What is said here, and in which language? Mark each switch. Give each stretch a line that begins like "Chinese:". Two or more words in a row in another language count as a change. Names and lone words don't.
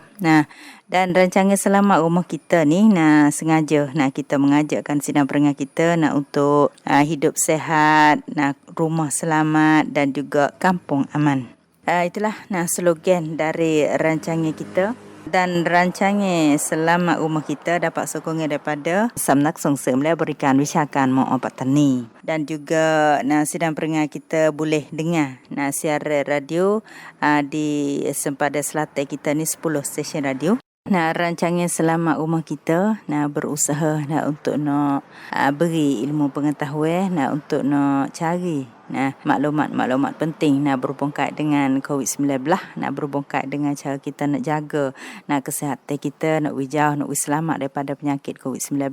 Malay: Dan rancangan Selamat Rumah Kita ni sengaja kita mengajakkan sidang peringat kita untuk hidup sehat, rumah selamat dan juga kampung aman. Itulah slogan dari rancangan kita. Dan rancangan Selamat Rumah Kita dapat sokongan daripada Samnak Songsem และบริการวิชาการมอ ปัตตานี dan juga sidang peringat kita boleh dengar siaran radio di sempadan selatan kita ni 10 stesen radio. Rancangan Selamat Rumah Kita berusaha untuk beri ilmu pengetahuan untuk cari maklumat-maklumat penting berhubung kait dengan COVID-19, berhubung kait dengan cara kita nak jaga kesihatan kita, nak wijau, nak selamat daripada penyakit COVID-19.